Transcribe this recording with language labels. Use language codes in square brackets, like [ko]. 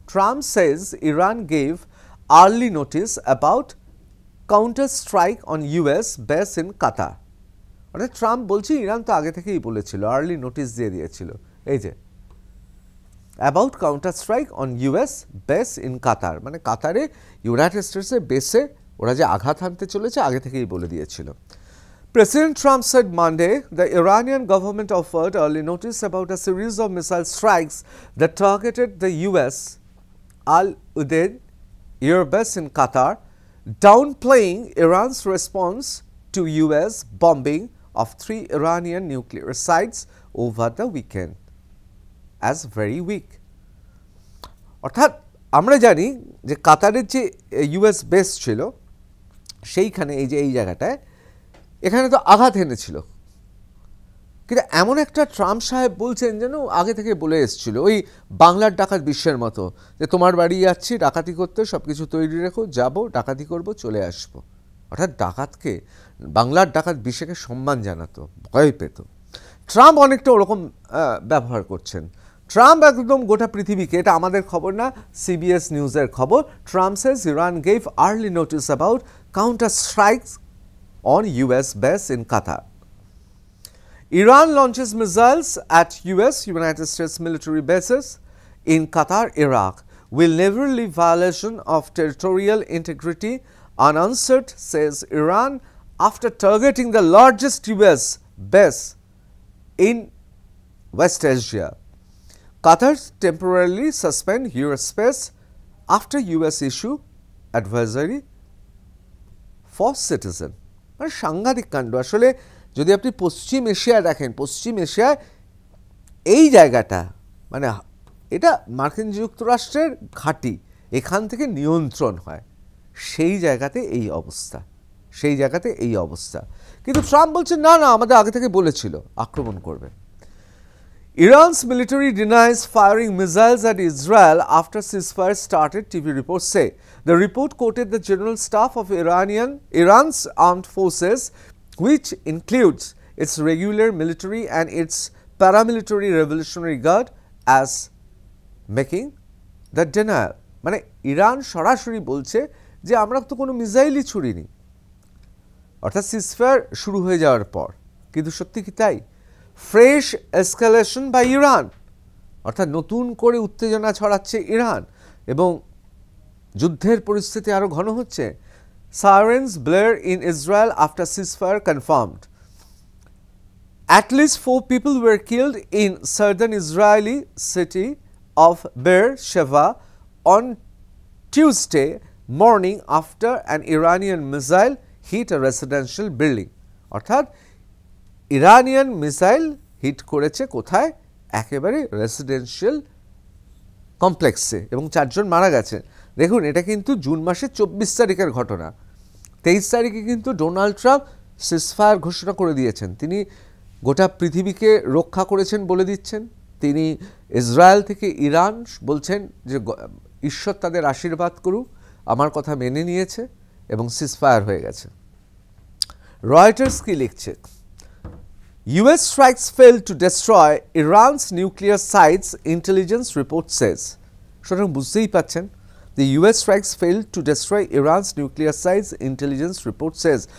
[en] Trump says Iran gave early notice about counter strike on US base in Qatar. [bn] অর্থাৎ Trump বলছে Iran তো আগে থেকেই বলেছিল, আর্লি নোটিস দিয়ে দিয়েছিল, এই যে [en] about counter strike on US base in Qatar, [bn] মানে কাতারে ইউনাইটেড স্টেটসের বেসে ওরা যে আঘাত হানতে চলেছে আগে থেকেই বলে দিয়েছিল। [en] President Trump said Monday the Iranian government offered early notice about a series of missile strikes that targeted the US Al Udeid Air Base in Qatar, downplaying Iran's response to US bombing of 3 Iranian nuclear sites over the weekend as very weak. [bn] অর্থাৎ আমরা জানি যে কাতারের যে US base ছিল সেইখানে এই যে এই জায়গাটায় এখানে তো আঘাত এনেছিল, কিন্তু এমন একটা ট্রাম্প সাহেব বলছেন যেন আগে থেকে বলে এসেছিল, ওই বাংলার ডাকাত বিশ্বের মতো, যে তোমার বাড়ি যাচ্ছি ডাকাতি করতে, সব কিছু তৈরি রেখো, যাব ডাকাতি করব চলে আসবো। অর্থাৎ ডাকাতকে, বাংলার ডাকাত বিশ্বকে সম্মান জানাতো, ভয় পেত। ট্রাম্প অনেকটা ওরকম ব্যবহার করছেন। ট্রাম্প একদম গোটা পৃথিবীকে, এটা আমাদের খবর না, সিবিএস নিউজের খবর, [en] Trump says Iran gave early notice about counter strikes on US base in Qatar. Iran launches missiles at United States military bases in Qatar, Iraq, will never leave violation of territorial integrity unanswered, says Iran after targeting the largest US base in West Asia. Qatar temporarily suspend US space after US issue advisory for citizen. [bn] মানে সাংঘাতিক কাণ্ড। আসলে যদি আপনি পশ্চিম এশিয়ায় দেখেন, পশ্চিম এশিয়ায় এই জায়গাটা মানে এটা মার্কিন যুক্তরাষ্ট্রের ঘাঁটি, এখান থেকে নিয়ন্ত্রণ হয়, সেই জায়গাতে এই অবস্থা, সেই জায়গাতে এই অবস্থা। কিন্তু ট্রাম্প বলছে না না, আমাদের আগে থেকে বলেছিল আক্রমণ করবে। [en] Iran's military denies firing missiles at Israel after ceasefire started, TV reports say. The report quoted the General Staff of Iran's armed forces, which includes its regular military and its paramilitary Revolutionary Guard, as making the denial. [bn] মানে Iran সরাসরি বলছে যে আমরা তো কোনো মিসাইলই ছুড়িনি, অর্থাৎ ceasefire শুরু হয়ে যাওয়ার পর। কিন্তু সত্যি কি তাই? [en] fresh escalation by Iran, [bn] অর্থাৎ নতুন করে উত্তেজনা ছড়াচ্ছে ইরান এবং যুদ্ধের পরিস্থিতি আরও ঘন হচ্ছে। [en] Sirens blare in Israel after ceasefire confirmed. At least 4 people were killed in southern Israeli city of Be'er Sheva on Tuesday morning after an Iranian missile hit a residential building. [bn] অর্থাৎ Iranian missile hit করেছে কোথায়? একেবারে residential কমপ্লেক্সে, এবং 4 জন মারা গেছে। দেখুন, এটা কিন্তু জুন মাসের 24 তারিখের ঘটনা। 23 তারিখে কিন্তু ডোনাল্ড ট্রাম্প সিজফায়ার ঘোষণা করে দিয়েছেন। তিনি গোটা পৃথিবীকে রক্ষা করেছেন বলে দিচ্ছেন। তিনি ইসরায়েল থেকে ইরান বলছেন যে ঈশ্বর তাদের আশীর্বাদ করুক, আমার কথা মেনে নিয়েছে এবং সিজফায়ার হয়ে গেছে। রয়টার্স কি লিখছে? [en] US strikes failed to destroy Iran's nuclear sites, intelligence report says. [bn] সুতরাং বুঝতেই পাচ্ছেন, [en] the US strikes failed to destroy Iran's nuclear sites, intelligence report says.